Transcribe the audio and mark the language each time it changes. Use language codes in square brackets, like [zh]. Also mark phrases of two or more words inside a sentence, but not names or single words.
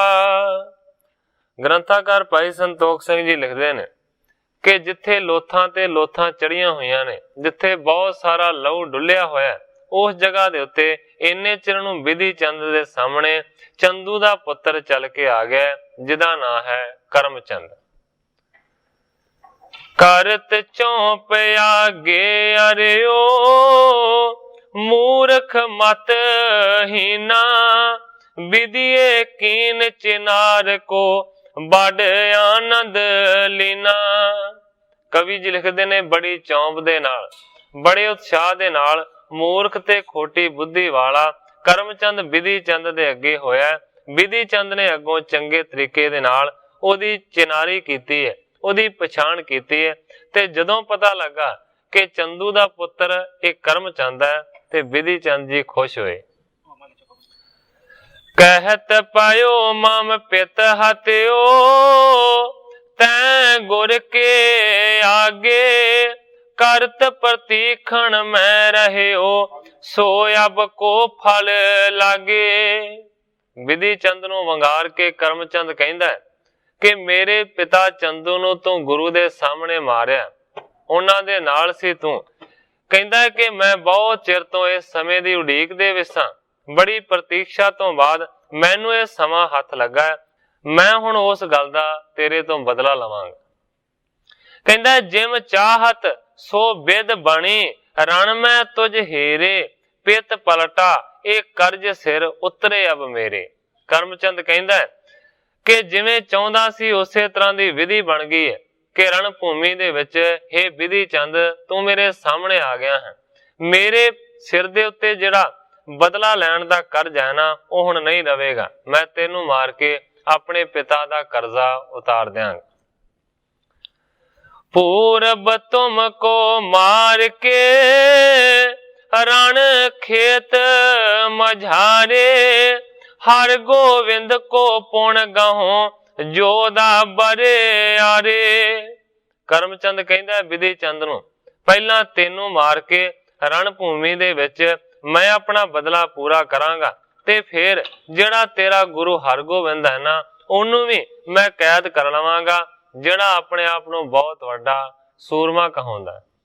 [pa] ਗ੍ਰੰਥਕਾਰ ਭਾਈ ਸੰਤੋਖ ਸਿੰਘ ਜੀ [hi] लिखते हैं कि [pa] ਜਿੱਥੇ ਲੋਥਾਂ ਤੇ ਲੋਥਾਂ ਚੜ੍ਹੀਆਂ ਹੋਈਆਂ ਨੇ, ਜਿੱਥੇ ਬਹੁਤ ਸਾਰਾ ਲਹੂ ਡੁੱਲ੍ਹਿਆ ਹੋਇਆ, ਉਸ ਜਗ੍ਹਾ ਦੇ ਉੱਤੇ ਇੰਨੇ ਚਿਰ ਨੂੰ ਬਿਧੀ ਚੰਦ ਦੇ ਸਾਹਮਣੇ ਚੰਦੂ ਦਾ ਪੁੱਤਰ ਚੱਲ ਕੇ ਆ ਗਿਆ, ਜਿਹਦਾ ਨਾਂ ਹੈ ਕਰਮਚੰਦ। [bra] करत चौंप आगे अरियो, मूर्ख मत हीना। विधिये कीन चिनार को, बड़ आनंद लीना। [pa] ਕਵੀ ਜੀ ਲਿਖਦੇ ਨੇ ਬੜੀ ਚੌਂਪ ਦੇ ਨਾਲ, ਬੜੇ ਉਤਸ਼ਾਹ ਦੇ ਨਾਲ ਮੂਰਖ ਤੇ ਖੋਟੀ ਬੁੱਧੀ ਵਾਲਾ ਕਰਮਚੰਦ ਬਿਧੀ ਚੰਦ ਦੇ ਅੱਗੇ ਹੋਇਆ। ਬਿਧੀ ਚੰਦ ਨੇ ਅੱਗੋਂ ਚੰਗੇ ਤਰੀਕੇ ਦੇ ਨਾਲ ਓਹਦੀ ਚਿਨਾਰੀ ਕੀਤੀ ਹੈ, ਓਹਦੀ ਪਛਾਣ ਕੀਤੀ ਹੈ। ਤੇ ਜਦੋਂ ਪਤਾ ਲੱਗਾ ਕਿ ਚੰਦੂ ਦਾ ਪੁੱਤਰ ਇੱਕ ਕਰਮਚੰਦ ਹੈ, ਤੇ ਬਿਧੀ ਚੰਦ ਜੀ ਖੁਸ਼ ਹੋਏ। [bra] कहत पायो मम पित हत्यो, तैं गुर के आगे। करत प्रतीक्षण में रहियो, सो अब को फल लागे। [pa] ਬਿਧੀ ਚੰਦ ਨੂੰ ਵੰਗਾਰ ਕੇ ਕਰਮਚੰਦ ਕਹਿੰਦਾ ਕਿ ਮੇਰੇ ਪਿਤਾ ਚੰਦੂ ਨੂੰ ਤੂੰ ਗੁਰੂ ਦੇ ਸਾਹਮਣੇ ਮਾਰਿਆ, ਉਹਨਾਂ ਦੇ ਨਾਲ ਸੀ ਤੂੰ। ਕਹਿੰਦਾ ਕਿ ਮੈਂ ਬਹੁਤ ਚਿਰ ਤੋਂ ਇਸ ਸਮੇਂ ਦੀ ਉਡੀਕ ਦੇ ਵਿੱਚ ਸਾਂ, ਬੜੀ ਪ੍ਰਤੀਕਸ਼ਾ ਤੋਂ ਬਾਅਦ ਮੈਨੂੰ ਇਹ ਸਮਾਂ ਹੱਥ ਲੱਗਾ। ਮੈਂ ਹੁਣ ਉਸ ਗੱਲ ਦਾ ਤੇਰੇ ਤੋਂ ਬਦਲਾ ਲਵਾਂਗਾ। [bra] कहंदा जिम चाहत सो बिद बणी, रण में तुझ हेरे। पित पलटा एक कर्ज सिर उतरे अब मेरे। [pa] ਕਰਮਚੰਦ ਕਹਿੰਦਾ ਕਿ ਜਿਵੇਂ ਚਾਹੁੰਦਾ ਸੀ ਉਸੇ ਤਰ੍ਹਾਂ ਦੀ ਵਿਧੀ ਬਣ ਗਈ ਹੈ ਕਿ ਰਣ ਭੂਮੀ ਦੇ ਵਿੱਚ ਹੇ ਵਿਧੀ ਚੰਦ ਤੂੰ ਮੇਰੇ ਸਾਹਮਣੇ ਆ ਗਿਆ ਹੈ। ਮੇਰੇ ਸਿਰ ਦੇ ਉੱਤੇ ਜਿਹੜਾ ਬਦਲਾ ਲੈਣ ਦਾ ਕਰਜ਼ ਹੈ ਨਾ ਉਹ ਹੁਣ ਨਹੀਂ ਰਵੇਗਾ। ਮੈਂ ਤੈਨੂੰ ਮਾਰ ਕੇ ਆਪਣੇ ਪਿਤਾ ਦਾ ਕਰਜ਼ਾ ਉਤਾਰ ਦਿਆਂਗਾ। [bra] पूरब तुमको मार के रण खेत मझारे, हर गोविंद को पुण गहो जोधा बरे आरे। [pa] ਕਰਮਚੰਦ ਕਹਿੰਦਾ ਵਿਧੀ ਚੰਦ ਨੂੰ, ਪਹਿਲਾਂ ਤੈਨੂੰ ਮਾਰ ਕੇ ਰਣ ਭੂਮੀ ਦੇ ਵਿੱਚ ਮੈਂ ਆਪਣਾ ਬਦਲਾ ਪੂਰਾ ਕਰਾਂਗਾ ਤੇ ਫਿਰ ਜਿਹੜਾ ਤੇਰਾ ਗੁਰੂ ਹਰਗੋਬਿੰਦ ਹੈ ਨਾ ਉਹਨੂੰ ਵੀ ਮੈਂ ਕੈਦ ਕਰ ਲਵਾਂਗਾ, ਜਿਹੜਾ ਆਪਣੇ ਆਪ ਨੂੰ ਬਹੁਤ ਵੱਡਾ ਸੂਰਮਾ ਕਹਾਉਂਦਾ।